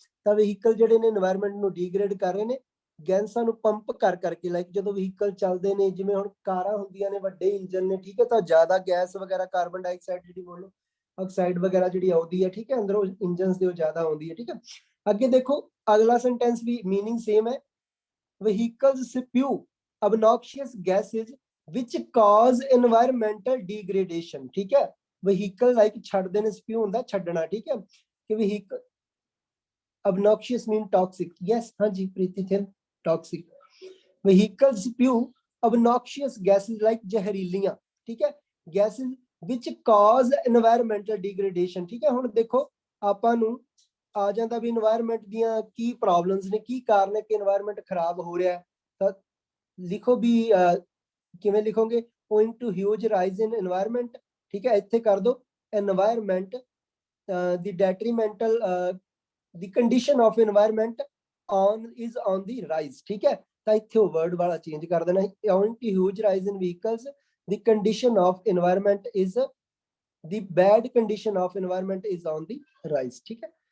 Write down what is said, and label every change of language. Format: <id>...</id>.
<pa>ਤਾਂ ਵਹੀਕਲ ਜਿਹੜੇ ਨੇ এনवायरमेंट ਨੂੰ ਡੀਗ੍ਰੇਡ ਕਰ ਰਹੇ ਨੇ ਗੈਸਾਂ ਨੂੰ ਪੰਪ ਕਰ ਕਰਕੇ, ਲਾਈਕ ਜਦੋਂ ਵਹੀਕਲ ਚੱਲਦੇ ਨੇ, ਜਿਵੇਂ ਹੁਣ ਕਾਰਾਂ ਹੁੰਦੀਆਂ ਨੇ ਵੱਡੇ ਇੰਜਨ ਨੇ, ਠੀਕ ਹੈ, ਤਾਂ ਜ਼ਿਆਦਾ ਗੈਸ ਵਗੈਰਾ ਕਾਰਬਨ ਡਾਈਆਕਸਾਈਡ ਜਿਹੜੀ ਬੋਲੋ ਆਕਸਾਈਡ ਵਗੈਰਾ ਜਿਹੜੀ ਆਉਂਦੀ ਹੈ, ਠੀਕ ਹੈ, ਅੰਦਰੋਂ ਇੰਜਨਸ ਦੇ ਉਹ ਜ਼ਿਆਦਾ ਆਉਂਦੀ ਹੈ, ਠੀਕ ਹੈ। ਅੱਗੇ ਦੇਖੋ ਅਗਲਾ ਸੈਂਟੈਂਸ ਵੀ ਮੀਨਿੰਗ ਸੇਮ ਹੈ।</pa> <en>Vehicles spew obnoxious gases which cause environmental degradation, ਠੀਕ ਹੈ।</en> <pa>ਵਹੀਕਲ ਲਾਈਕ ਛੱਡਦੇ ਨੇ, ਸਪਿਊ ਹੁੰਦਾ ਛੱਡਣਾ, ਠੀਕ ਹੈ, ਕਿ vehicle</pa> <en>obnoxious mean toxic, yes,</en> <pa>ਹਾਂਜੀ ਪ੍ਰੀਤੀ ਥੇ toxic।</pa> <en>vehicles spew obnoxious gases like ਜ਼ਹਿਰੀਲੀਆਂ, ਠੀਕ ਹੈ, gases which cause environmental degradation, ਠੀਕ ਹੈ।</en> <pa>ਹੁਣ ਦੇਖੋ ਆਪਾਂ ਨੂੰ ਆ ਜਾਂਦਾ ਵੀ এনवायरमेंट ਦੀਆਂ ਕੀ ਪ੍ਰੋਬਲਮਸ ਨੇ, ਕੀ ਕਾਰਨ ਹੈ ਕਿ এনवायरमेंट ਖਰਾਬ ਹੋ ਰਿਹਾ ਹੈ। ਤਾਂ ਲਿਖੋ ਵੀ ਕਿਵੇਂ ਲਿਖੋਗੇ,</pa> <en>owing to huge rise in environment, ਠੀਕ ਹੈ,</en> <pa>ਇੱਥੇ ਕਰ ਦੋ</pa> <en>environment the detrimental the condition of environment is on the rise, ਠੀਕ ਹੈ।</en> <pa>ਤਾਂ ਇੱਥੇ ਉਹ word ਵਾਲਾ ਚੇਂਜ ਕਰ ਦੇਣਾ,</pa> <en>owing to huge rise in vehicles the condition of environment is the bad condition of environment is on the rise, ਠੀਕ ਹੈ।</en>